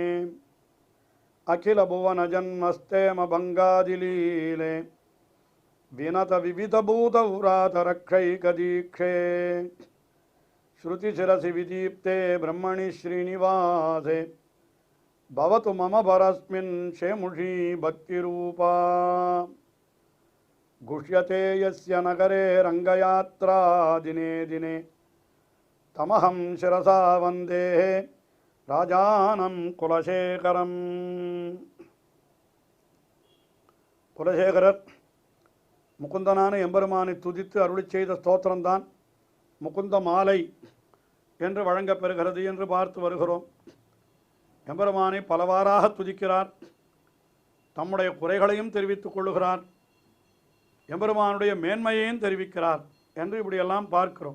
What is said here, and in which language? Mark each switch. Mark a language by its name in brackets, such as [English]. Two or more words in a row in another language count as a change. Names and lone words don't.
[Sanskrit] अखिल भुवन जन्मस्थेम भङ्गादिलीले विनत विविध भूत व्रात रक्षैकदीक्षे श्रुतिशिरसि विदीप्ते ब्रह्मणि श्रीनिवासे भवतु मम परस्मिन् शेमुषी भक्तिरूपा गुष्यते यस्य नगरे रंगयात्रा दिने दिने तमहं शिरसा वंदे राजानं कुलशेखरम् [Tamil] குலசேகரர் முகுந்தனான எம்பெருமானை துதித்து அருளிச் செய்த ஸ்தோத்திரம்தான் முகுந்த மாலை என்று வழங்கப்பெறுகிறது என்று பார்த்து வருகிறோம். எம்பெருமானை பலவாறாக துதிக்கிறார், தம்முடைய குறைகளையும் தெரிவித்துக் கொள்ளுகிறார், எம்பெருமானுடைய மேன்மையையும் தெரிவிக்கிறார் என்று இப்படியெல்லாம் பார்க்கிறோம்.